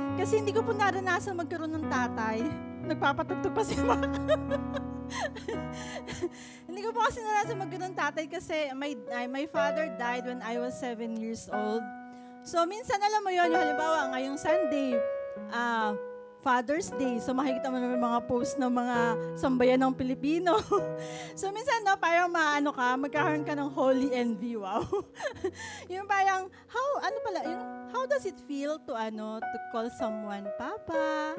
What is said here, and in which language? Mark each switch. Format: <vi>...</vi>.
<tl>Kasi hindi ko po naranasan magkaroon ng tatay. Nagpapatugtog pa si Mark. Hindi ko po kasi naranasan magkaroon ng tatay kasi</tl> <en>my father died when I was 7 years old.</en> <tl>So, minsan alam mo yun, yung halimbawa, ngayong Sunday, Father's Day. So, makikita mo naman mga post ng mga sambayan ng Pilipino. So, minsan, no, parang magkakaroon ka ng holy envy. Wow. Yung parang,</tl> <en>how does it feel to call someone Papa?</en>